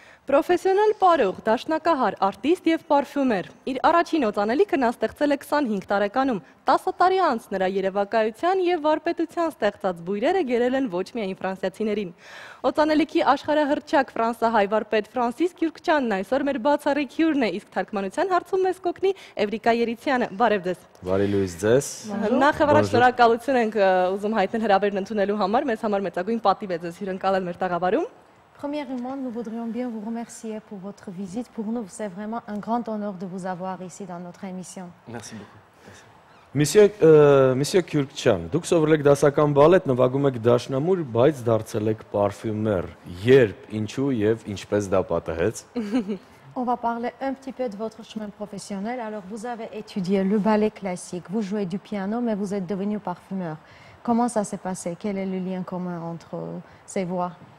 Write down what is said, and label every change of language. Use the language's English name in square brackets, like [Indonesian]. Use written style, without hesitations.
[Armenian] Պրոֆեսիոնալ պարող, դաշնակահար, արտիստ և պարֆյումեր։ Իր առաջին օծանելիքը նա ստեղծել է 25 տարեկանում։ 10 տարի անց նրա երևակայության և վարպետության ստեղծած բույրերը գերել են ոչ միայն ֆրանսիացիներին։ Օծանելիքի աշխարհահռչակ ֆրանսահայ վարպետ Ֆրանսիս Քյուրքչյանն այսօր մեր բացառիկ հյուրն է, իսկ թարգմանության հարցում մեզ կօգնի Էվրիկա Երիցյանը։ Բարև ձեզ։ Բարի լույս ձեզ։ Նախ եւ առաջ շնորհակալություն ենք ուզում հայտնել հրավերն ընդունելու համար, մեզ համար մեծագույն պատիվ է ձեզ հյուրընկալել մեր տաղավարում։ [French] Premièrement, nous voudrions bien vous remercier pour votre visite. Pour nous, c'est vraiment un grand honneur de vous avoir ici dans notre émission. Merci beaucoup. [Armenian] Monsieur Քյուրքչյան, դուք սովորել եք դասական բալետ, նվագում եք դաշնամուր, բայց դարձել եք պարֆյումեր։ Երբ, ինչու եւ ինչպես դա պատահեց։ [French] On va parler un petit peu de votre chemin professionnel. Alors, vous avez étudié le ballet classique, vous jouez du piano, mais vous êtes devenu parfumeur. Comment ça s'est passé? Quel est le lien commun entre ces voies?